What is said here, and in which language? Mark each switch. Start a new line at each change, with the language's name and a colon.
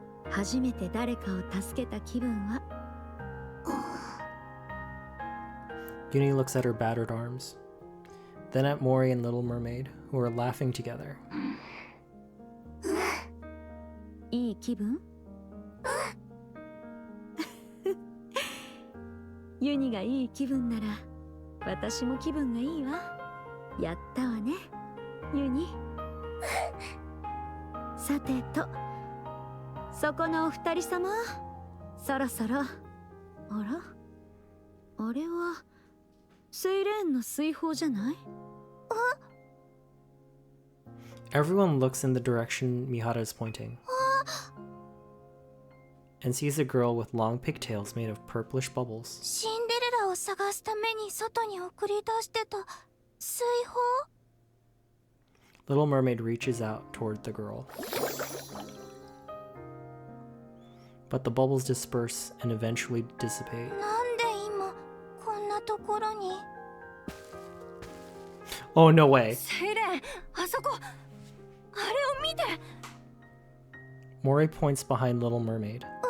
Japanese: 初めて誰かを助けた気分は？
English: Uni looks at her battered arms, then at Mori and Little Mermaid, who are laughing together.
Japanese: いい気分？ユニがいい気分なら私も気分がいいわ。やったわね、ユニ。さてと、そこのお二人様、そろそろ。あら、あれはセイレーンの水泡じゃない？
English: Everyone looks in the direction Mihara is pointing, and sees a girl with long pigtails made of purplish bubbles.
Japanese: シンデレラを探すために外に送り出してた水泡。
English: Little Mermaid reaches out toward the girl, but the bubbles disperse and eventually dissipate.
Japanese: なんで今こんなところに？
English: Oh, no way.
Japanese: セイレン、あそこ、あれを見て。
English: Mori points behind Little Mermaid.